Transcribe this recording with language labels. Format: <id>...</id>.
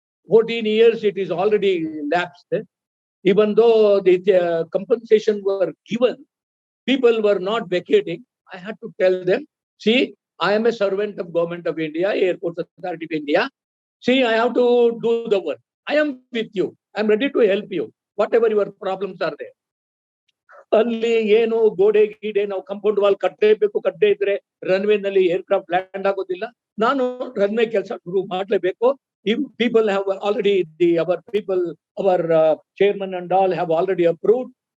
<en>14 years it is already lapsed. Even though the compensation were given, people were not vacating. I had to tell them, see, I am a servant of Government of India, Airports Authority of India. See, I have to do the work. I am with you. I am ready to help you. Whatever your problems are there.</en> <kn>ಅಲ್ಲಿ ಏನು ಗೋಡೆ ಗೀಡೆ ನಾವು compound wall ಕಟ್ಟಲೇಬೇಕು, ಕಟ್ಟದೇ ಇದ್ರೆ runway ನಲ್ಲಿ aircraft land ಆಗೋದಿಲ್ಲ. ನಾನು ರನ್ವೇ ಕೆಲಸ ಶುರು ಮಾಡಲೇಬೇಕು.</kn> <en>People have already, our chairman and all have already approved.</en>